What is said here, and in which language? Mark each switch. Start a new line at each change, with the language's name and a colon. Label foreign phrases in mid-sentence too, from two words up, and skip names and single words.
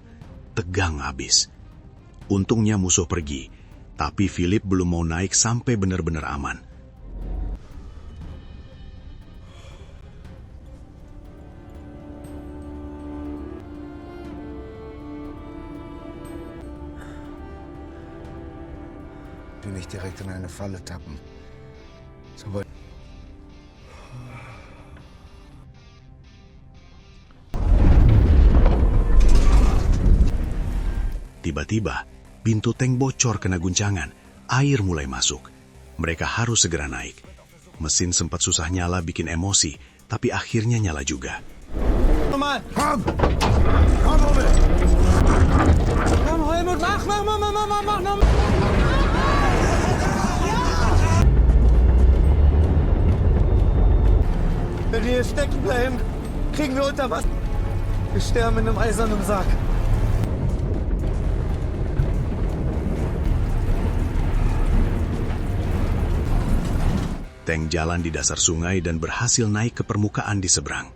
Indonesian: Tegang abis. Untungnya musuh pergi, tapi Philip belum mau naik sampai benar-benar aman.
German: Die nicht direkt in eine Falle tappen. So weit.
Indonesian: Tiba-tiba, pintu tank bocor kena guncangan. Air mulai masuk. Mereka harus segera naik. Mesin sempat susah nyala bikin emosi, tapi akhirnya nyala juga.
German: Nochmal! Komm! Komm, Rummel! Komm, Helmut, mach! Wenn wir hier stecken bleiben, kriegen wir unter Wasser. Wir sterben in einem eisernen Sarg.
Indonesian: Tank jalan di dasar sungai dan berhasil naik ke permukaan di seberang.